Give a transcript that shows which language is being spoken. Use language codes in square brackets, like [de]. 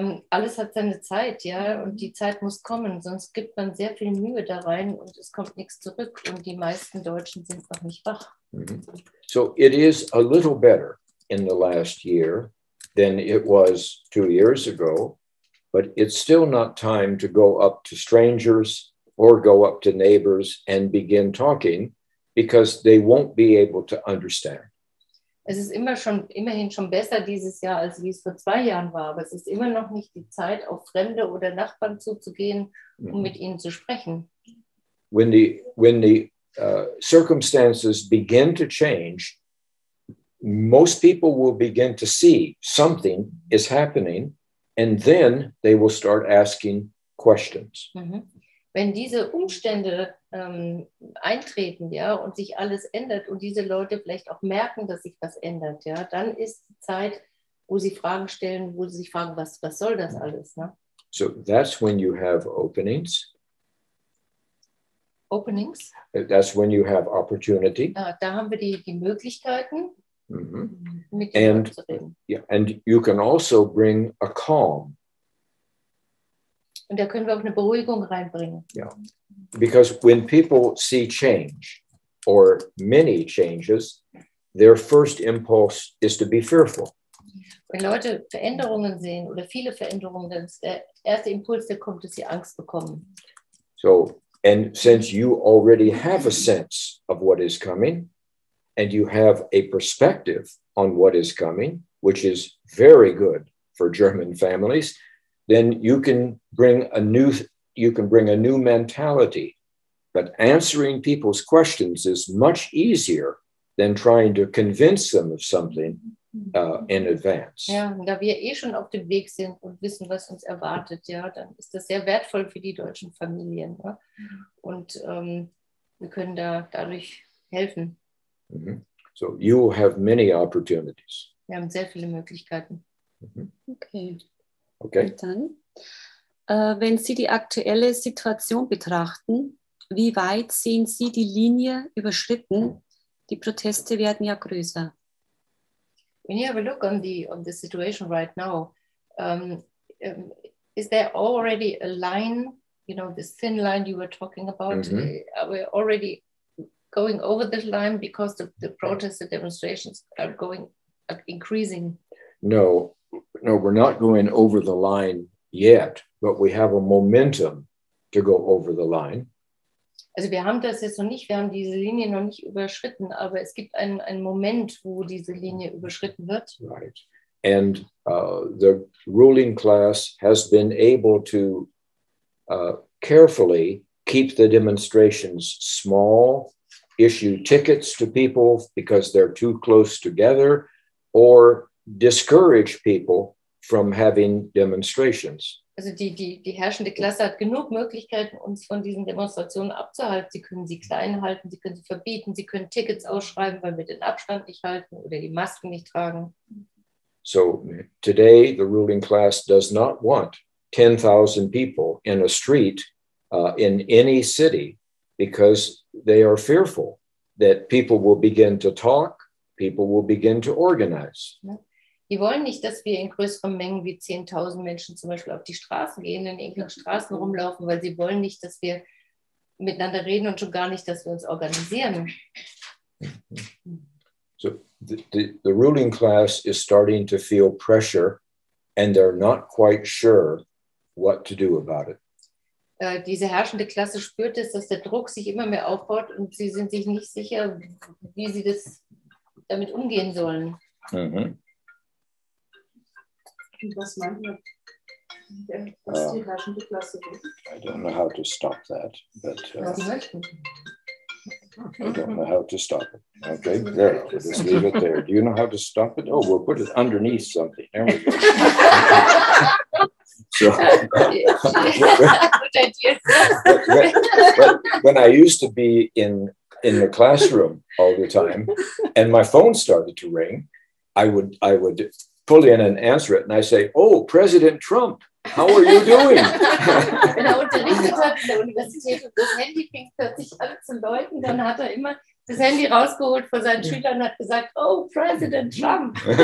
[de] Alles hat seine Zeit, ja, und die Zeit muss kommen, sonst gibt man sehr viel Mühe da rein und es kommt nichts zurück und die meisten Deutschen sind noch nicht wach. [en] So it is a little better in the last year than it was 2 years ago, but it's still not time to go up to strangers or go up to neighbors and begin talking because they won't be able to understand. [de] Es ist immerhin schon besser dieses Jahr, als wie es vor 2 Jahren war. Aber es ist immer noch nicht die Zeit, auf Fremde oder Nachbarn zuzugehen, um mit ihnen zu sprechen. [en] when the circumstances begin to change, most people will begin to see something is happening, and then they will start asking questions. [de] Wenn diese Umstände eintreten, ja, und sich alles ändert und diese Leute vielleicht auch merken, dass sich was ändert, ja, dann ist die Zeit, wo sie Fragen stellen, wo sie sich fragen, was soll das alles, ne? [en] So that's when you have openings. Openings. That's when you have opportunity. [de] Da haben wir die Möglichkeiten, mit Leuten zu reden. [en] yeah, and you can also bring a calm. [de] Und da können wir auch eine Beruhigung reinbringen. [en] Yeah. Because when people see change or many changes, their first impulse is to be fearful. [de] Wenn Leute Veränderungen sehen oder viele Veränderungen, dann ist der erste Impuls, der kommt, dass sie Angst bekommen. [en] So, and since you already have a sense of what is coming, and you have a perspective on what is coming, which is very good for German families, then you can bring a new mentality. But answering people's questions is much easier than trying to convince them of something in advance. [de] Ja, und da wir schon auf dem Weg sind und wissen, was uns erwartet, ja, dann ist das sehr wertvoll für die deutschen Familien. Ne? Und wir können dadurch helfen. [en] So you will have many opportunities. [de] Wir haben sehr viele Möglichkeiten. [en] Okay. Okay. [de] Und dann, wenn Sie die aktuelle Situation betrachten, wie weit sehen Sie die Linie überschritten? Die Proteste werden ja größer. [en] When you have a look on the situation right now, is there already a line, you know, this thin line you were talking about? Are we already going over this line because the protests, the demonstrations are increasing? No, we're not going over the line yet, but we have a momentum to go over the line. [de] Also wir haben das jetzt noch nicht, wir haben diese Linie noch nicht überschritten, aber es gibt einen Moment, wo diese Linie überschritten wird. [en] Right. And the ruling class has been able to carefully keep the demonstrations small, issue tickets to people because they're too close together, or discourage people from having demonstrations. [de] Also die herrschende Klasse hat genug Möglichkeiten, uns von diesen Demonstrationen abzuhalten. Sie können sie klein halten, sie können sie verbieten, sie können Tickets ausschreiben, weil wir den Abstand nicht halten oder die Masken nicht tragen. [en] So today, the ruling class does not want 10,000 people in a street in any city because they are fearful that people will begin to talk, people will begin to organize. [de] Ja. Die wollen nicht, dass wir in größeren Mengen wie 10.000 Menschen zum Beispiel auf die Straßen gehen, in irgendwelchen Straßen rumlaufen, weil sie wollen nicht, dass wir miteinander reden und schon gar nicht, dass wir uns organisieren. [en] So the ruling class is starting to feel pressure and they're not quite sure what to do about it. [de] Diese herrschende Klasse spürt es, dass der Druck sich immer mehr aufbaut und sie sind sich nicht sicher, wie sie damit umgehen sollen. Was meint man? Was die herrschende Klasse will? [en] I don't know how to stop that, but [de] Sie möchten. [en] I don't know how to stop it. Okay, there, we'll just leave it there. Do you know how to stop it? Oh, we'll put it underneath something. There we go. So, when I used to be in the classroom all the time, and my phone started to ring, I would pull in and answer it, and I say, "Oh, President Trump, how are you doing?" [de] Wenn er unterrichtet hat in der Universität und das Handy fing plötzlich an zu läuten, dann hat er immer das Handy rausgeholt vor seinen Schülern und hat gesagt, [en] "Oh, President Trump."